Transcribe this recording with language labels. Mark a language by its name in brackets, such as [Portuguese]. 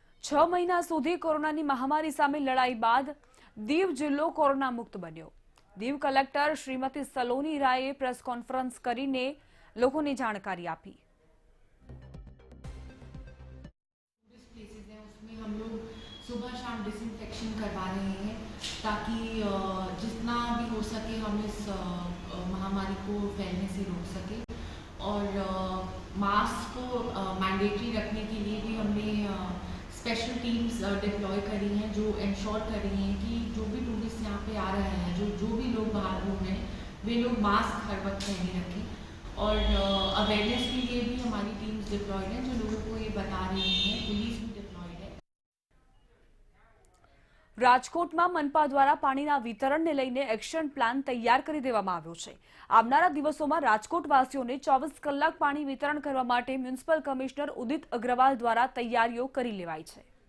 [Gujarati] છ મહિના સુધી કોરોનાની મહામારી સામે લડાઈ બાદ દીવ જિલ્લો કોરોના મુક્ત બન્યો. દીવ કલેક્ટર શ્રીમતી સલોની રાયે પ્રેસ કોન્ફરન્સ કરીને લોકોને જાણકારી આપી. [Hindi] सुबह शाम डिसइंफेक्शन करवा रहे हैं ताकि जितना भी हो सके हम इस महामारी को फैलने से रोक सके। और मास्क को मैंडेटरी रखने के लिए भी हमने स्पेशल टीम्स डिप्लॉय करी हैं जो इंश्योर कर रही हैं कि जो भी टूरिस्ट यहाँ पे आ रहे हैं, जो भी लोग बाहर घूम रहे हैं, वे लोग मास्क हर वक्त पहने रखें। और अवेयरनेस के लिए भी हमारी टीम्स डिप्लॉयड हैं जो लोगों को ये बता रही हैं। पुलिस भी डिप्लॉयड है। [Gujarati] રાજકોટમાં મનપા દ્વારા પાણીના વિતરણને લઈને એક્શન પ્લાન તૈયાર કરી દેવામાં આવ્યો છે। આવનારા દિવસોમાં રાજકોટવાસીઓને 24 કલાક પાણી વિતરણ કરવા માટે મ્યુનિસિપલ કમિશનર ઉદિત અગ્રવાલ દ્વારા તૈયારીઓ કરી લેવાઈ છે।